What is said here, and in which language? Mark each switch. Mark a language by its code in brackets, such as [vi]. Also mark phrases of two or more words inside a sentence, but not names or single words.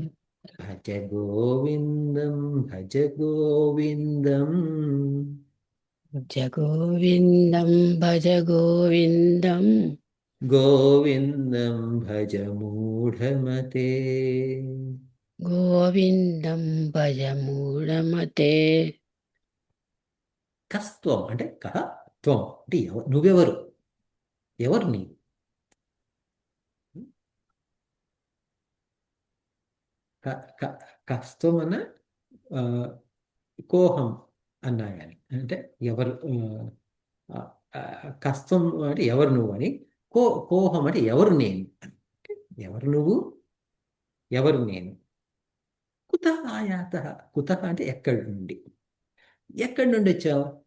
[sa] भज गोविन्दं भज गोविन्दम् भज गोविन्दं भज गोविन्दम् गोविन्दं भज मूढमते गोविन्दं भज मूढमते [te] కస్త్వం అంటే [sa] కహ త్వం [te] అంటే నువ్వెవరు ఎవరు నీ కస్త్వం అన్న ఆ, కోహం అన్నా కానీ అంటే ఎవరు ఆ, ఆ, కస్త్వం అంటే ఎవరు నువ్వు అని కోహం అంటే ఎవరు నేను ఎవరు నువ్వు ఎవరు నేను [sa] కుత ఆయాత [te] కుత అంటే ఎక్కడి నుండి ఎక్కడి నుండి వచ్చావు